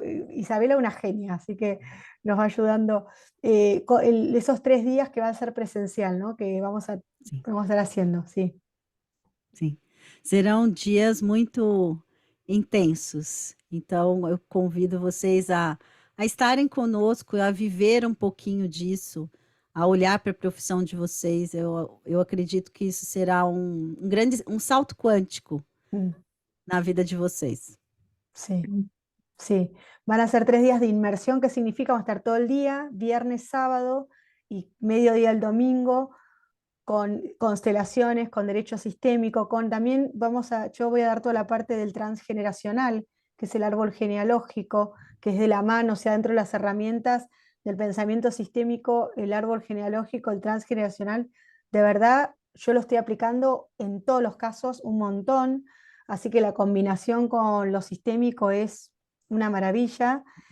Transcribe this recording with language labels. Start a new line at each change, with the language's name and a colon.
Spanish: Isabela una genia, así que nos va ayudando. Esos 3 días que va a ser presencial, ¿no? Que
Portuguese: Sim,
Spanish: vamos a estar haciendo, sí.
Portuguese: sim. Serão dias muito intensos. Então, eu convido vocês a estarem conosco, a viver um pouquinho disso, a olhar para a profissão de vocês. Eu acredito que isso será um salto quântico Mm, na vida de vocês.
Spanish: sí. Sí, van a ser 3 días de inmersión, que significa vamos a estar todo el día, viernes, sábado y mediodía el domingo, con constelaciones, con derecho sistémico, con también yo voy a dar toda la parte del transgeneracional, que es el árbol genealógico, que es de la mano, o sea, dentro de las herramientas del pensamiento sistémico, el árbol genealógico, el transgeneracional, de verdad, yo lo estoy aplicando en todos los casos un montón, así que la combinación con lo sistémico es una maravilla.